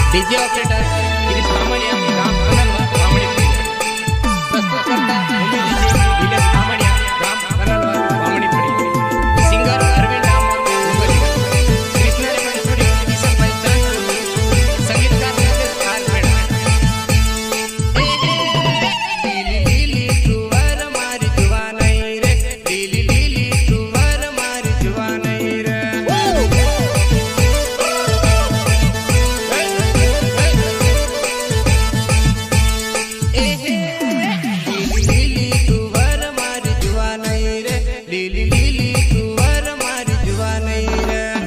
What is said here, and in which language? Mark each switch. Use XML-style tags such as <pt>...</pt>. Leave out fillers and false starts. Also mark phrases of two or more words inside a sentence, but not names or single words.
<en>DJ operator Girish Ramania, Ram Kanalwa, Ramani Padi.</en> <hi>प्रस्तुत करता DJ Nilesh Ramania, Ram Kanalwa, Ramani Padi.</hi> <en>Singer Arvind Ram Mumbai. Krishna Raman Studio, Kisan Bhai Chandru.</en> <gu>સંગીતકાર નિતેશ ખાન મેડા. લીલી લીલી તુવર મારી જુવાનઈ રે, લીલી લીલી તુવર મારી જુવાનઈ રે. લીલી લીલી તુવર મારી જુવાનઈ રે.</gu>